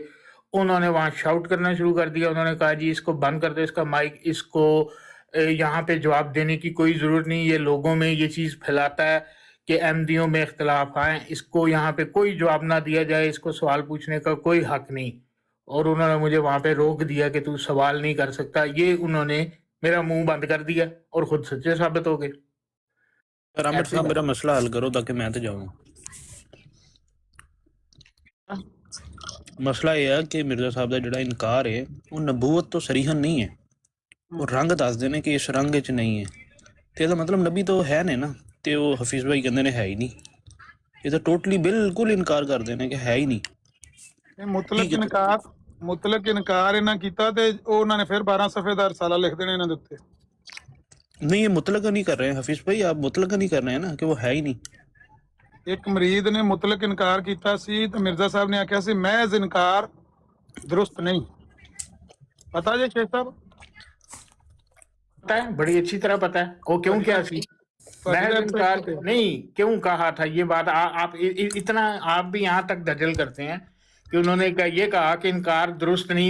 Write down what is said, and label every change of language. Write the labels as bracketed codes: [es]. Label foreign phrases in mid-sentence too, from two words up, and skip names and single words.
[ur] انہوں نے وہاں شاؤٹ کرنا شروع کر دیا۔ انہوں نے کہا جی اس کو بند کر دو، اس کا مائیک، اس کو یہاں پہ جواب دینے کی کوئی ضرورت نہیں، یہ لوگوں میں یہ چیز پھیلاتا ہے کہ احمدیوں میں اختلاف آئے، اس کو یہاں پہ کوئی جواب نہ دیا جائے، اس کو سوال پوچھنے کا کوئی حق نہیں. اور انہوں نے مجھے وہاں پہ روک دیا کہ تو سوال نہیں کر سکتا. یہ انہوں نے میرا منہ بند کر دیا اور خود سچے ثابت ہو گئے. عامر صاحب میرا مسئلہ حل کرو تاکہ میں تو جاؤں. مسئلہ یہ ہے کہ مرزا صاحب کا جڑا انکار ہے وہ نبوت تو صریحاً نہیں ہے, وہ رنگ دس دینے کہ اس رنگ چ نہیں ہے. تو یہ مطلب نبی تو ہے نہیں نا, تو وہ حفیظ بھائی کہتے ہیں ہے ہی نہیں. یہ تو ٹوٹلی بالکل انکار کر دینے کہ ہے ہی نہیں. [pa] مطلق انکار انہاں کیتا تے انہوں نے پھر 12 صفحے دا رسالہ لکھ دینے انہاں دے اوتے. [ur] نہیں, یہ مطلق نہیں کر رہے ہیں حفیظ بھائی, آپ مطلق نہیں کر رہے ہیں نا کہ وہ ہے ہی نہیں. [pa] ایک مرید نے مطلق انکار کیتا سی تے مرزا صاحب نے آکھیا سی محض انکار درست نہیں. [ur] پتہ جی شیخ صاحب پتہ ہے, بڑی اچھی طرح پتہ ہے وہ کیوں کیا سی. محض انکار نہیں کیوں کہا تھا یہ بات. آپ اتنا آپ بھی یہاں تک دجل کرتے ہیں کہ انہوں نے یہ کہا کہ انکار درست نہیں.